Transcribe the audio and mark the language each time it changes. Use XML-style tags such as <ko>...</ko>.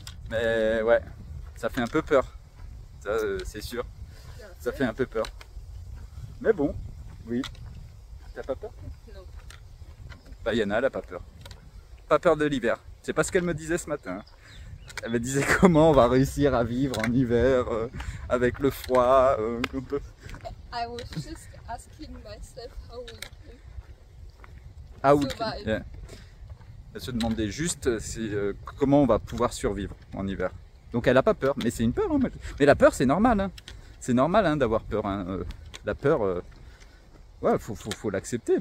<fr>Mais ouais, ça fait un peu peur, ça c'est sûr, ça fait un peu peur. Mais bon, oui. T'as pas peur? Non. Bah Yana, elle a pas peur. Pas peur de l'hiver. C'est pas ce qu'elle me disait ce matin. Elle me disait comment on va réussir à vivre en hiver avec le froid.</fr> <en>I was just asking myself how we can survive. Yeah.</en> <fr>Elle se demandait juste comment on va pouvoir survivre en hiver. Donc elle n'a pas peur, mais c'est une peur. Hein. Mais la peur, c'est normal. Hein. C'est normal, hein, d'avoir peur. Hein. La peur, ouais, faut l'accepter.</fr>